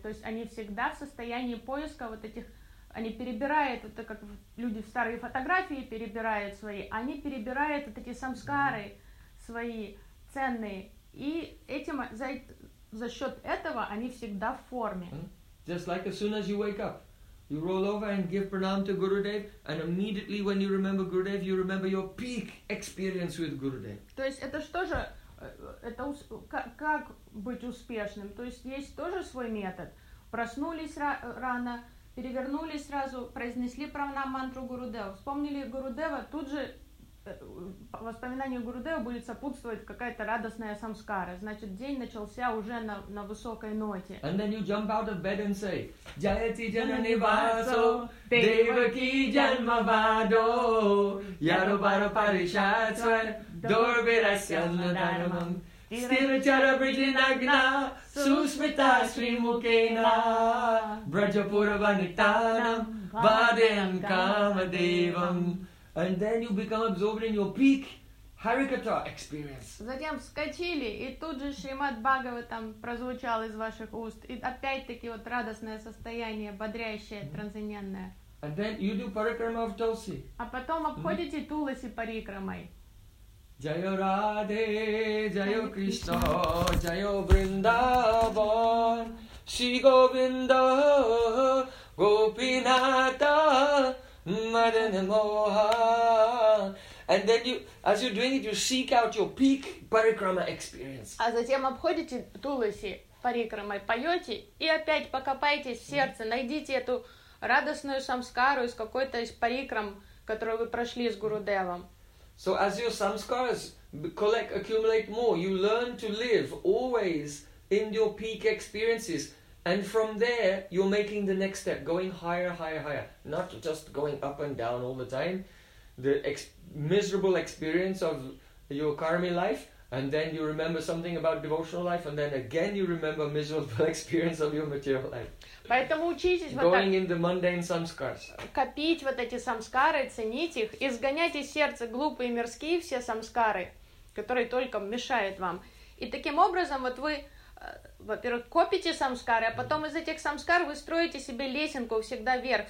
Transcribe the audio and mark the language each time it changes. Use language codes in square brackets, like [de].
[ru] То есть они всегда в состоянии поиска вот этих, они перебирают, это как люди в старые фотографии перебирают свои, они перебирают вот эти самскары свои ценные, и этим за счет этого они всегда в форме. [en] Just like as soon as you wake up, you roll over and give pranam to Gurudev, and immediately when you remember Gurudev, you remember your peak experience with Gurudev. [ru] То есть это что же, это как быть успешным? То есть тоже свой метод. Проснулись рано, перевернулись сразу, произнесли пранам мантру Гурудева, вспомнили Гурудева, тут же воспоминанию Гурудева будет сопутствовать какая-то радостная самскара. Значит, день начался уже на высокой ноте. [en] And then you jump out of bed and say, [sa] Jayati janani vaso, Devaki janma vado, Yaro baro parishatswa, Dorbirasyana dharmam, Stilachara vrijinagna, Susmita srimukena, Brajapura vanitanam, Vadayam kamadevam. [en] And then you become absorbed in your peak Harikata experience. [ru] Затем вскочили, и тут же Шримад Бхагаватам прозвучал из ваших уст. И опять-таки вот радостное состояние, бодрящее, трансцендентное. [en] And then you do parikrama of Tulsi. [ru] А потом обходите Туласи парикрамой. [sa] Jayo Radhe, Jayo Krishna, Jayo Vrindavan, Shri Govinda, Gopinatha, Madana Moha. [en] And then you, as you're doing it, you seek out your peak parikrama experience. [ru] А затем обходите Туласи парикрамой, поете и опять покопайтесь в сердце, найдите эту радостную самскару из какой-то из парикрам, которую вы прошли с Гурудевом. [en] So as your samskaras collect, accumulate more, you learn to live always in your peak experiences. And from there, you're making the next step, going higher, higher, higher. Not just going up and down all the time. The miserable experience of your karmi life, and then you remember something about devotional life, and then again you remember miserable experience of your material life. [ru] Поэтому учитесь вот [en] going in the mundane samskars. [ru] Копить вот эти самскары, ценить их, изгонять из сердца глупые мирские все самскары, которые только мешают вам. И таким образом вот вы... Во-первых, копите самскары, а потом из этих самскар вы строите себе лесенку всегда вверх.